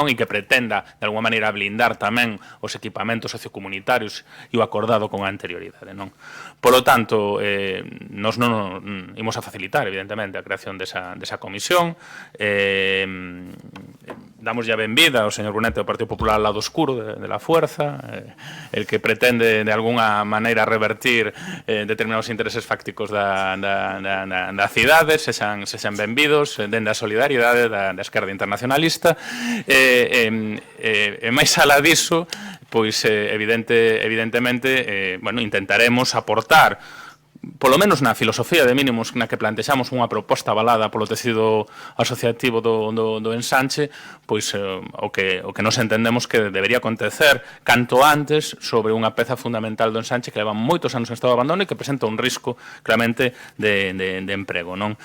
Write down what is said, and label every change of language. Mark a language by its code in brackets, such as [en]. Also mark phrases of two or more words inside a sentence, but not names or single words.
[gl] E que pretenda, de alguma maneira, blindar tamén os equipamentos sociocomunitarios e o acordado con anterioridade, non? Polo tanto, nos non imos a facilitar, evidentemente, a creación desa comisión. Damos ya benvida ao señor Brunete do Partido Popular [es] al lado oscuro de la fuerza, el que pretende de alguna maneira revertir determinados intereses fácticos [gl] da cidade, sexan benvidos dende a solidariedade da esquerda internacionalista, e máis alá diso, pois evidentemente intentaremos aportar polo menos na filosofía de mínimos na que plantexamos unha proposta avalada polo tecido asociativo do ensanche, pois o que nos entendemos que debería acontecer canto antes sobre unha peza fundamental do ensanche que leva moitos anos en estado de abandono e que presenta un risco claramente de emprego, non?